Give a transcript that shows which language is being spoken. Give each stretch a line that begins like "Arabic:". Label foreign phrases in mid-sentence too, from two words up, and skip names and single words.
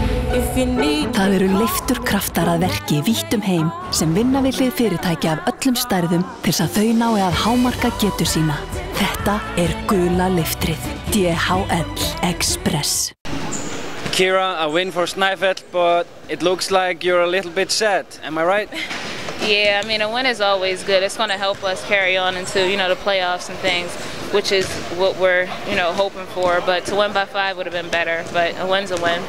Icelandic: Það eru leifturkraftar að verki vítt heim sem vinna við hlið fyrirtækja af öllum stærðum til að þau nái að hámarka getu sína. Þetta gula leiftrið. DHL Express.
English: Kira, a win for Snæfell, but it looks like you're a little bit sad. Am I right? Yeah, I mean, a win is always good. It's going to help us carry on into, the playoffs and things, which is what we're, hoping for. But to win by 5 would have been better, but a win's a win.